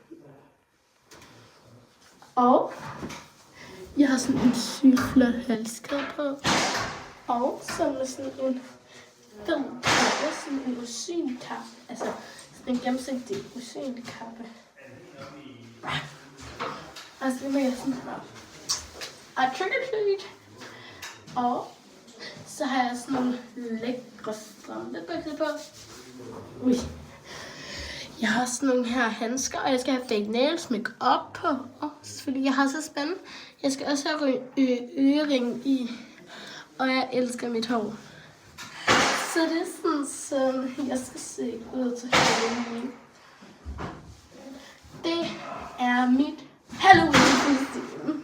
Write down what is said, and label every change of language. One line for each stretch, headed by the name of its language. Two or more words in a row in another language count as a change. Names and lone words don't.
Danish: Og jeg har sådan en sygt flot halskæde på. Og så med sådan en fed kappe, sådan en rosinkappe. Altså sådan en gennemsigtig rosinkappe. Og så med sådan her.
English: Og trick or treat.
Danish: Og så har jeg sådan nogle lækre strømpebukser på. Ui. Jeg har sådan nogle her handsker, og jeg skal have
English: fake nails, make up
Danish: på. Fordi jeg har så spændende. Jeg skal også have ørering i. Og jeg elsker mit hår. Så det er sådan, jeg skal se ud til Halloween. Det er mit Halloween-kostyme.